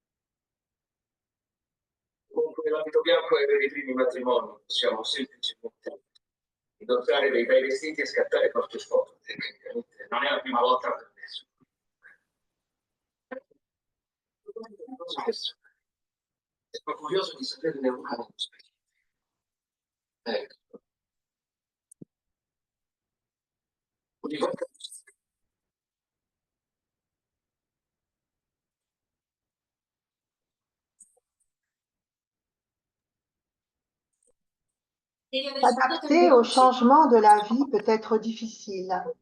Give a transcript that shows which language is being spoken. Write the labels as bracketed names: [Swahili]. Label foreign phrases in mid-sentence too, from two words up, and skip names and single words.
[Italian] Comunque Nell'abito bianco e per i primi matrimoni possiamo semplicemente indossare dei bei vestiti e scattare qualche foto. Tecnicamente non è la prima volta per nessuno. Sono curioso di saperne una nello specifico. Ecco. [French] S'adapter au changement de la vie peut être difficile.